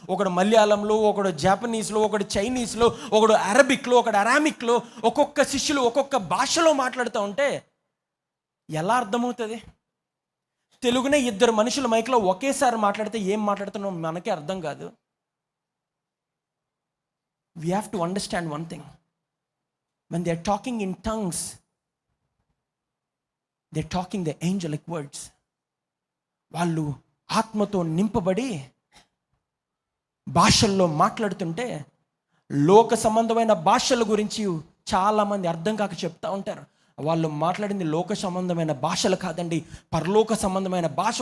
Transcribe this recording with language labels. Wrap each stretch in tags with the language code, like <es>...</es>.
<te>ఒకడు మలయాళంలో, ఒకడు జాపనీస్లో, ఒకడు చైనీస్లో, ఒకడు అరబిక్లో, ఒకడు అరామిక్లో, ఒక్కొక్క శిష్యులు ఒక్కొక్క భాషలో మాట్లాడుతూ ఉంటే ఎలా అర్థమవుతుంది? తెలుగునే 2 మనుషుల మైక్లో ఒకేసారి మాట్లాడితే ఏం మాట్లాడుతున్నాం మనకే అర్థం కాదు.</te> <en>We have to understand one thing. When they are talking in tongues, they are talking the angelic words.</en> <te>వాళ్ళు ఆత్మతో నింపబడి భాషల్లో మాట్లాడుతుంటే, లోక సంబంధమైన భాషల గురించి చాలామంది అర్థం కాక చెప్తా ఉంటారు. వాళ్ళు మాట్లాడింది లోక సంబంధమైన భాషలు కాదండి, పరలోక సంబంధమైన భాష.</te>